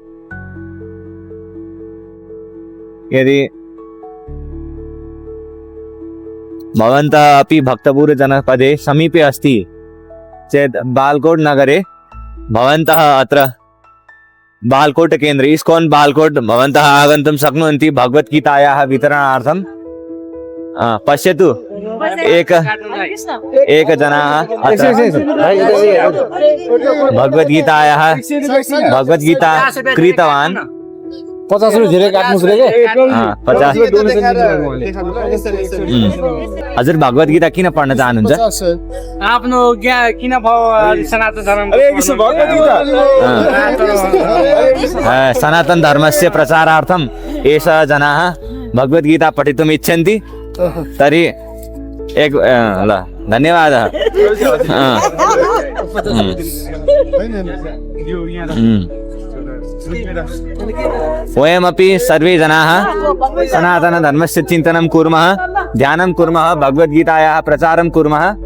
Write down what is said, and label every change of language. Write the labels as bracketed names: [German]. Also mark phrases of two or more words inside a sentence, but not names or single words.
[Sanskrit] यदि भवन्तः अपि भक्तपुर जनपदे समीपे अस्ति चेत् बालकोट नगरे भवन्तः अत्र बालकोट केन्द्रे इस्कॉन बालकोट भवन्तः आगन्तुं शक्नुवन्ति भगवद्गीतायाः वितरणार्थं। पश्यतु, एक जनाः अत्र भगवद्गीता क्रीतवान्। [Nepali] 50 रुपियाँ धेरै काट्नुस् रे के? 50। हजुर भगवद्गीता किन पढ्न चाहनुहुन्छ? आफ्नो किन सनातन धर्म [Sanskrit] सनातन धर्मस्य प्रचारार्थं एषः जनाः भगवद्गीता पठितुम् इच्छन्ति। तर्हि एक ल धन्यवादः। वयमपि सर्वे जनाः सनातन धर्मस्य चिन्तनं कुर्मः, ध्यानं कुर्मः, भगवद्गीतायाः प्रचारं कुर्मः।